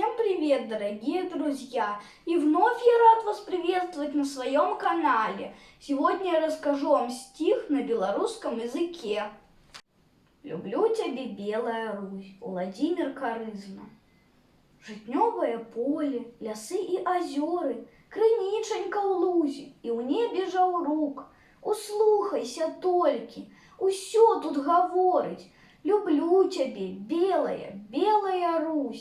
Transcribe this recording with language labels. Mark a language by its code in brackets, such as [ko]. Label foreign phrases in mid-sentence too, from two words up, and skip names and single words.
[ru] привет, дорогие друзья! И вновь я рад вас приветствовать на своем канале. Сегодня я расскажу вам стих на белорусском языке. [be] Люблю тебе, белая Русь, Владимир Карызна. Житнёвое поле, лясы и азёры, крынічанька ў лузе, і ў небе жаўрук. Услухайся толькі, усё тут гаворыць. Люблю тебе, белая, белая Русь.